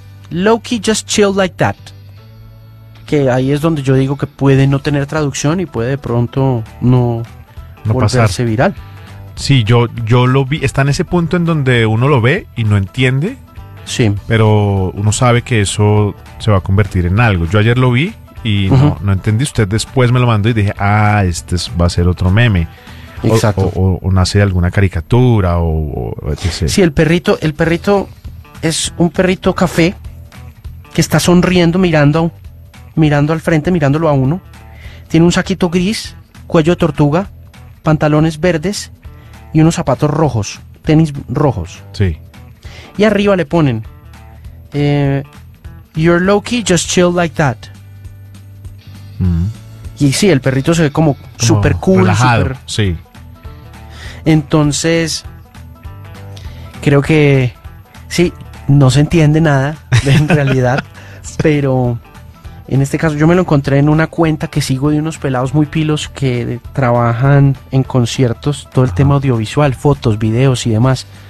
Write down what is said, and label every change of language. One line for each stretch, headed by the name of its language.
English: Low key, just chill like that.
Spanish: Que ahí es donde yo digo que puede no tener traducción y puede de pronto no volverse pasar. Viral. Sí, yo lo vi. Está en ese punto en donde uno lo ve y no entiende. Sí. Pero uno sabe que eso se va a convertir en algo. Yo ayer lo vi y no entendí. Usted después me lo mandó y dije, este va a ser otro meme. Exacto. O nace de alguna caricatura o etc. Sí, el perrito es un perrito café que está sonriendo, mirando al frente, mirándolo a uno. Tiene un saquito gris, cuello de tortuga, pantalones verdes y unos zapatos rojos, tenis rojos. Sí. Y arriba le ponen,
English: you're low key, just chill like that.
Spanish: Y sí, el perrito se ve como super cool. Relajado, super... sí. Entonces, creo que, sí, no se entiende nada en realidad, pero en este caso yo me lo encontré en una cuenta que sigo de unos pelados muy pilos que trabajan en conciertos, todo el tema audiovisual, fotos, videos y demás.